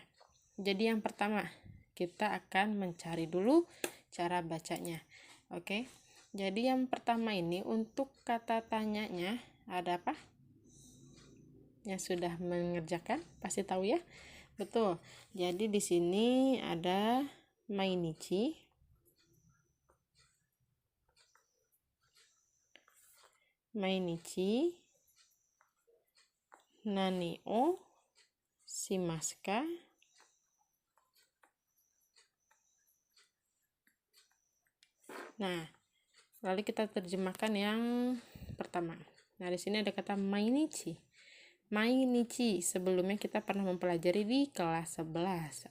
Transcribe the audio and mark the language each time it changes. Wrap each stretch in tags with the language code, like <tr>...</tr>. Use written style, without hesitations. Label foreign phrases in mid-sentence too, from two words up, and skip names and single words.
<id>Jadi yang pertama, kita akan mencari dulu cara bacanya. Oke, jadi yang pertama ini untuk kata tanyanya ada apa? Yang sudah mengerjakan pasti tahu ya. Betul. Jadi di sini ada</id> <ja>毎日、何をしますか?</ja> <id>Nah, lalu kita terjemahkan yang pertama. Nah, di sini ada kata mainichi. Mainichi sebelumnya kita pernah mempelajari di kelas 11.</id>